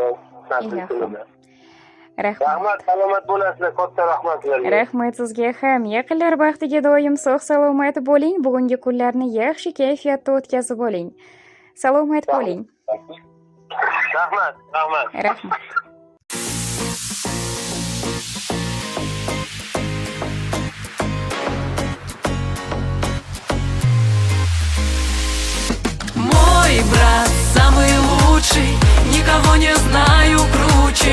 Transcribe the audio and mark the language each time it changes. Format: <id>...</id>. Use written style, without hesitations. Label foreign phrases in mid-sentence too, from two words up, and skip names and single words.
<uz>Ilohim. Rahmat, salomat bo'lasizlar, katta rahmat sizlarga. Rahmat sizga ham. Yaqinlar baxtiga doim sog' salomat bo'ling. Bugungi kunlarni yaxshi kayfiyatda o'tkazib oling. Salomat bo'ling. Rahmat. Rahmat.</uz> <ru>Мой брат самый лучший, никого не знаю круче.</ru>